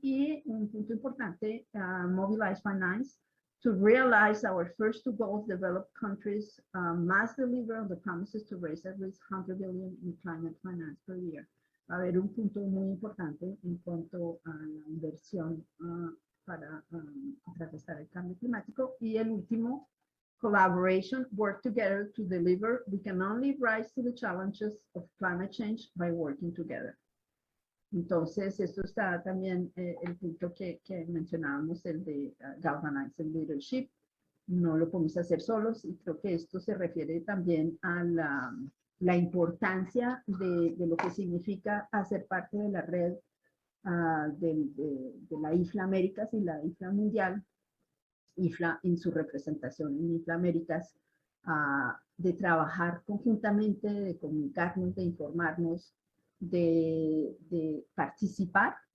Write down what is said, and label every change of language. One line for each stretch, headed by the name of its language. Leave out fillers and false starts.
Spanish: Y un punto importante,
English: mobilize finance to realize our first 2 goals, developed countries must deliver on the promises to raise at least 100 billion in climate finance per year.
Spanish: Va a haber un punto muy importante en cuanto a la inversión para contrarrestar el cambio climático. Y el último,
English: collaboration, work together to deliver. We can only rise to the challenges of climate change by working together.
Spanish: Entonces, esto está también el punto que mencionábamos, el de
English: galvanizing leadership.
Spanish: No lo podemos hacer solos, y creo que esto se refiere también a la importancia de lo que significa hacer parte de la red de la IFLA Américas y la IFLA Mundial, IFLA en su representación en IFLA Américas, de trabajar conjuntamente, de comunicarnos, de informarnos, de participar.